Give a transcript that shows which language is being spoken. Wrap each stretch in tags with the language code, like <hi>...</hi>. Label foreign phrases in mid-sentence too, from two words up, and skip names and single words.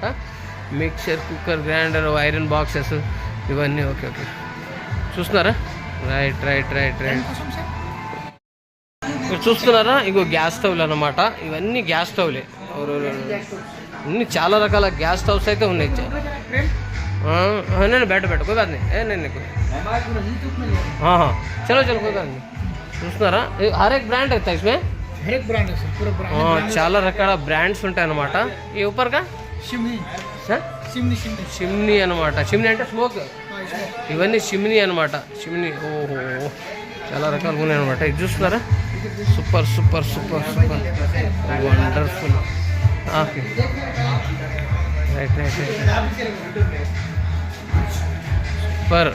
<en>mixer, cooker, grinder, iron boxes</en> <te>ఇవన్నీ. ఓకే చూస్తున్నారా. రైట్ చూస్తున్నారా, ఇగో గ్యాస్ స్టవ్లు అన్నమాట. ఇవన్నీ గ్యాస్ స్టవ్లే. అన్ని చాలా రకాల గ్యాస్ స్టవ్స్ అయితే ఉన్నాయి.</te> <hi>నేను बैठ कोई बात नहीं नहीं हाँ चलो कोई बात नहीं. చూస్తున్నారా, हर एक ब्रांड रहता है इसमें. हर एक ब्रांड है सर, पूरा ब्रांड.</hi> <te>చాలా రకాల బ్రాండ్స్ ఉంటాయి అన్నమాట. ఈ</te> <hi>ऊपर का</hi> <te>చిమ్నీ అన్నమాట. చిమ్నీ అంటే స్మోక్. ఇవన్నీ చిమ్నీ అన్నమాట. చిమ్నీ. ఓహో, చాలా రకాలుగా ఉన్నాయి అన్నమాట. ఇది చూస్తున్నారా,</te> <en>super wonderful. okay right super.</en>